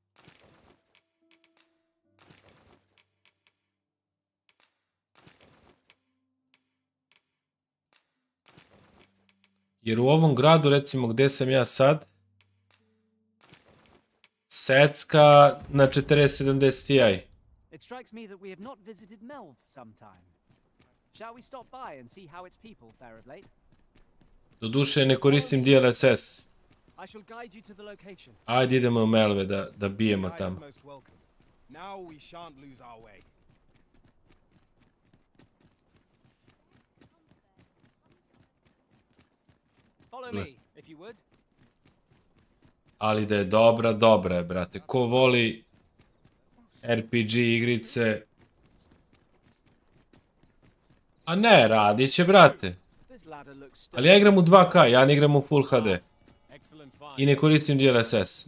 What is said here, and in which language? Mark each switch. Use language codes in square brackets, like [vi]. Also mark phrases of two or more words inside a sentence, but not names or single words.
[sr] Jer u ovom gradu, recimo gdje sam ja sad, secka na 4070 Ti. [en] It strikes me that we have not visited Melv sometime. Shall we stop by and see how its people fare of late? [sr] Doduše ne koristim DLSS. [en] I shall guide you to the location. [sr] Ajde idemo u Melve da bijemo tamo. [en] Now we shan't lose our way. Follow me, if you would. [sr] Ali da je dobra, dobra je, brate. Ko voli RPG igrice... A ne, radit će, brate. Ali ja igram u 2K, ja ne igram u Full HD. I ne koristim DLSS.